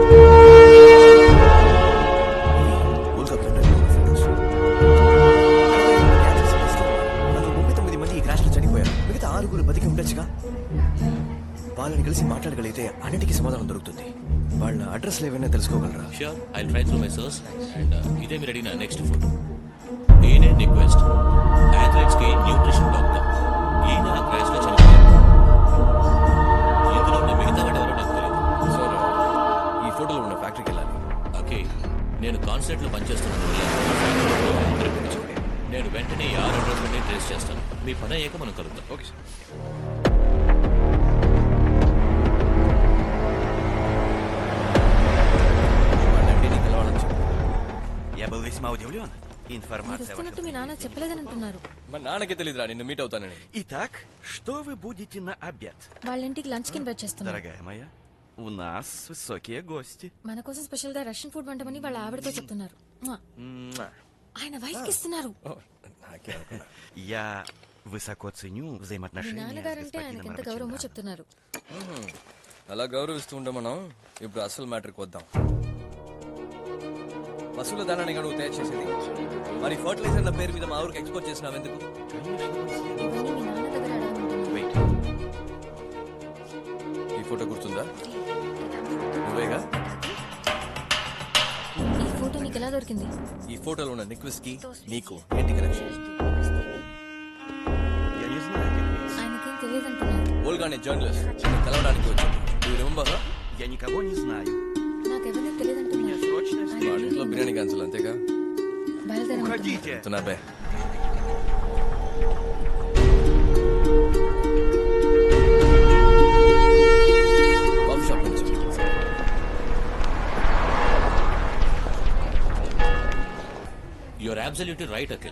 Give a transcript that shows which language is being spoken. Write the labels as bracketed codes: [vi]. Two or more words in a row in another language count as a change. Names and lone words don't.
[te] వాళ్ళని కలిసి మాట్లాడగలిగితే అన్నిటికీ సమాధానం దొరుకుతుంది. వాళ్ళ అడ్రస్ ఏమైనా తెలుసుకోగలరా? [en] Sure, I'll try through my source. [te] And ఇదే మీరు అడిగిన నెక్స్ట్ ఫోటో. ఈయనే [en] request athletes [te] కి [en] nutrition doctor. [te] ఈయన ఆ క్రాష్ లో చనిపోయారు. ఇందులో ఉన్న మిగతా వాడు ఎవరో నాకు తెలియదు. సార్, ఈ ఫోటోలో ఉన్న ఫ్యాక్టరీకి వెళ్ళాలి. ఓకే, నేను కాన్సర్ట్ లో పనిచేస్తున్నాను. నేను వెంటనే ఈ 6 అడ్రస్లని ట్రేస్ చేస్తాను. మీ పని అయ్యాక మనం కలుద్దాం. ఓకే సార్. వస్తున్నట్టు మీ నాన్న చెప్పలేదని అంటున్నారు. మా నాన్నకి తెలియదురా నిన్ను మీట్ అవుతానని. [ru] Итак, что вы будете на обед? [te] వాళ్ళ ఇంటికి లంచ్ కి ఇన్వైట్ చేస్తున్నారు. [ru] Дорогая моя, у нас высокие гости. [te] మన కోసం స్పెషల్ గా [en] Russian food [te] వంటమని వాళ్ళ ఆవిడతో చెప్తున్నారు. ఆయన వైఫ్ కి ఇస్తున్నారు. [ru] Я высоко ценю [te] మీ [ru] взаимоотношения с [te] నాన్నగారంటే ఆయనకి ఎంత గౌరవమో [ru] господином [te] చెప్తున్నారు. అలా గౌరవిస్తూ ఉండే మనం ఇప్పుడు అసలు మ్యాటర్కి వద్దాం. పశువుల దానాన్ని నువ్వు తయారు చేసేది, మరి ఫర్టిలైజర్ల పేరు మీద మా ఊరికి ఎక్స్పోర్ట్ చేసినావు ఎందుకు? ఇవన్నీ మీ నాన్న దగ్గర అడగమంటున్నారు. [en] Wait. [te] ఈ ఫోటో గుర్తుందా? నువ్వేగా? ఈ ఫోటో నీకు ఎలా దొరికింది? ఈ ఫోటోలో ఉన్న నిక్వెస్ కి నీకు ఏంటి కనెక్షన్? [ru] Я не знаю этих лиц. [te] ఆయనకేం తెలియదంటున్నారు. ఓల్గా అనే జర్నలిస్ట్ నిన్ను కలవడానికి వచ్చాడు. నువ్వు రిమెంబర్? [ru] Я никого не знаю. [te] నాకెవరిని తెలియదంటున్నారు. [ru] Срочно [te] వాడి ఇంట్లో బిర్యానీ క్యాన్సిల్ అంతేగా? బయలుదేరమంటున్నారు. [ru] уходите. [te] చెప్తున్నా [en] coffee shop [te] నుంచి. [en] Your absolutely right Akhil.